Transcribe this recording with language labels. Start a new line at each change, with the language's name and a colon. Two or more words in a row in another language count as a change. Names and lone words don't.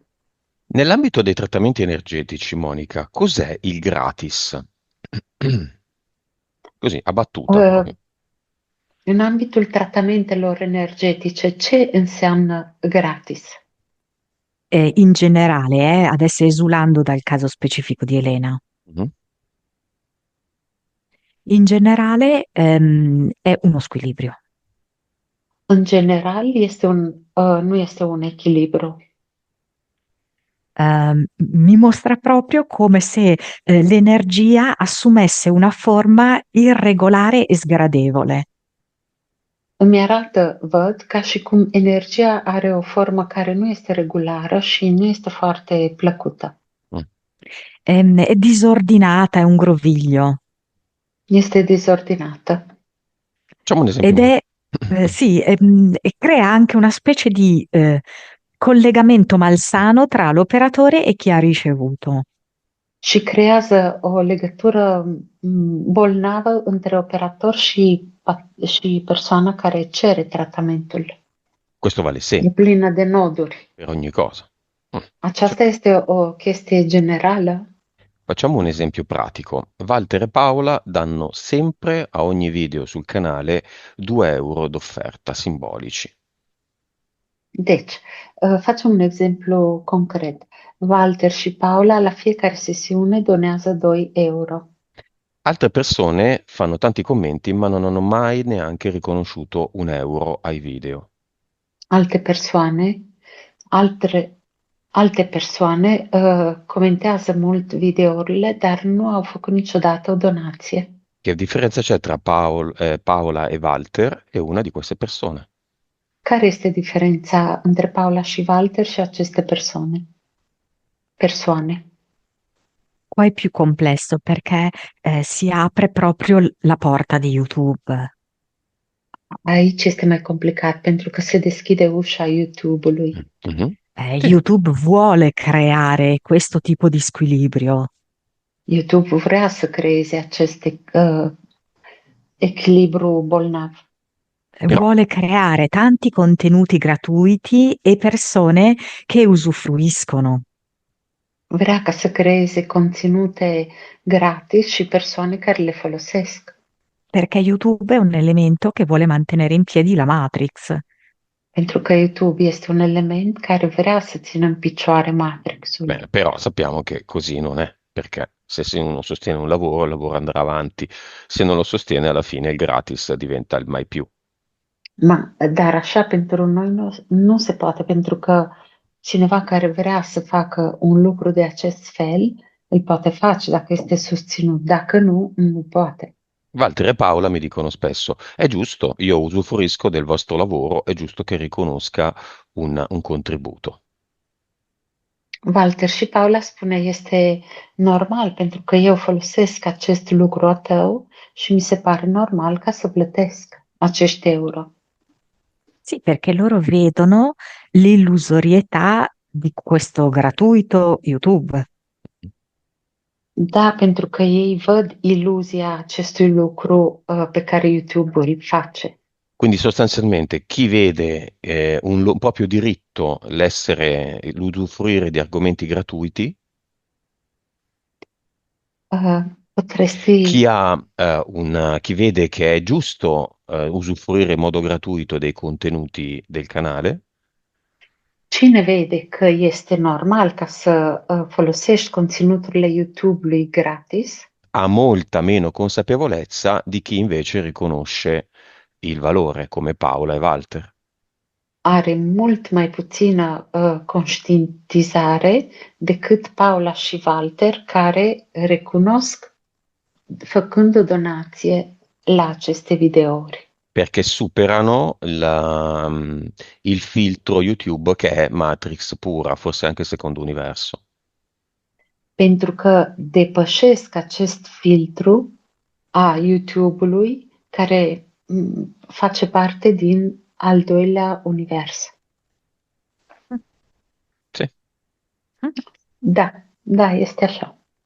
Italian: Nell'ambito dei trattamenti energetici, Monica, cos'è il gratis? Così, a battuta Uh, proprio.
Romanian: În ambitul tratamentelor energetice, ce înseamnă gratis?
Italian: In generale, adesso esulando dal caso specifico di Elena, Mhm. in generale è uno squilibrio.
Romanian: În general, nu este un echilibru.
Italian: Mi mostra proprio come se l'energia assumesse una forma irregolare e sgradevole.
Romanian: Îmi arată, văd, ca și cum energia are o formă care nu este regulară și nu este foarte plăcută. Mm.
Italian: È disordinata, è un groviglio.
Romanian: Este dezordinată.
Italian: Facciamo un Ed esempio. è, sì, e crea anche una specie di collegamento malsano tra l'operatore e chi ha ricevuto.
Romanian: Și creează o legătură bolnavă între operator și persoana care cere tratamentul.
Italian: Questo vale E sempre,
Romanian: plină de noduri.
Italian: per ogni cosa. Mm.
Romanian: Aceasta este o chestie generală.
Italian: Facciamo un esempio pratico. Walter e Paola danno sempre a ogni video sul canale 2 euro d'offerta simbolici.
Romanian: Deci, facem un exemplu concret. Walter și Paula la fiecare sesiune donează 2 euro.
Italian: Altre persone fanno tanti commenti ma non hanno mai neanche riconosciuto 1 euro ai video.
Romanian: Alte persoane comentează mult videourile, dar nu au făcut niciodată o donație.
Italian: Che differenza c'è tra Paola e Walter e una di queste persone?
Romanian: Care este diferența între Paula și Walter și aceste persoane?
Italian: Qua è più complesso perché si apre proprio la porta di YouTube.
Romanian: Aici este mai complicat pentru că se deschide ușa YouTube-ului.
Italian: Mhm. Sì. YouTube vuole creare questo tipo di squilibrio.
Romanian: YouTube vrea să creeze acest echilibru bolnav.
Italian: Però- Vuole creare tanti contenuti gratuiti e persone che usufruiscono. Vrea ca să creeze conținute gratis și persoane care le folosesc. Perché YouTube è un elemento che vuole mantenere in piedi la Matrix.
Romanian: Pentru că YouTube este un element care vrea să țină în picioare Matrix-ul.
Italian: Bene, però sappiamo che così non è, perché se uno sostiene un lavoro, il lavoro andrà avanti, se non lo sostiene alla fine il gratis diventa il mai più.
Romanian: Dar așa pentru noi nu se poate, pentru că cineva care vrea să facă un lucru de acest fel, îl poate face dacă este susținut. Dacă nu, nu poate.
Italian: Walter e Paola mi dicono spesso, è giusto, io usufruisco del vostro lavoro, è giusto che riconosca un contributo.
Romanian: Walter și Paula spune, este normal pentru că eu folosesc acest lucru a tău și mi se pare normal ca să plătesc acești euro.
Italian: Sì, perché loro vedono l'illusorietà di questo gratuito YouTube.
Romanian: Da, pentru că ei văd iluzia acestui lucru pe care YouTube îl face.
Italian: Quindi sostanzialmente chi vede un proprio diritto l'usufruire di argomenti gratuiti, Potresti, chi vede che è giusto usufruire in modo gratuito dei contenuti del canale,
Romanian: cine vede că este normal ca să folosești conținuturile YouTube-ului gratis,
Italian: ha molta meno consapevolezza di chi invece riconosce il valore, come Paola e Walter.
Romanian: are mult mai puțină conștientizare decât Paula și Walter, care recunosc făcând o donație la aceste videouri.
Italian: perché superano il filtro YouTube che è Matrix pura, forse anche il secondo universo.
Romanian: Pentru că depășesc acest filtru a YouTube-ului care face parte din al doilea univers.
Italian: Sì.
Romanian: Da, da, este așa.